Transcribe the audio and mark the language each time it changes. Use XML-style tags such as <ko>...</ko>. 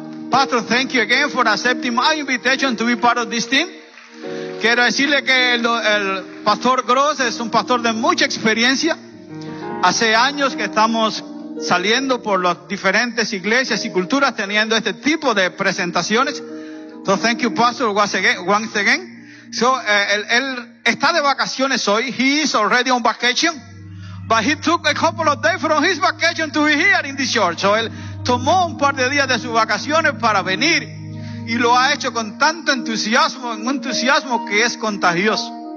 <en>Pastor, thank you again for accepting my invitation to be part of this team.</en> <es>Quiero decirle que el Pastor Gross es un pastor de mucha experiencia. Hace años que estamos saliendo por las diferentes iglesias y culturas teniendo este tipo de presentaciones.</es> <en>So thank you, Pastor, once again.</en> <es>So él está de vacaciones hoy.</es> <en>He is already on vacation, but he took a couple of days from his vacation to be here in this church.</en> <es>So él tomó un par de días de sus vacaciones para venir, y lo ha hecho con tanto entusiasmo, un entusiasmo que es contagioso.</es>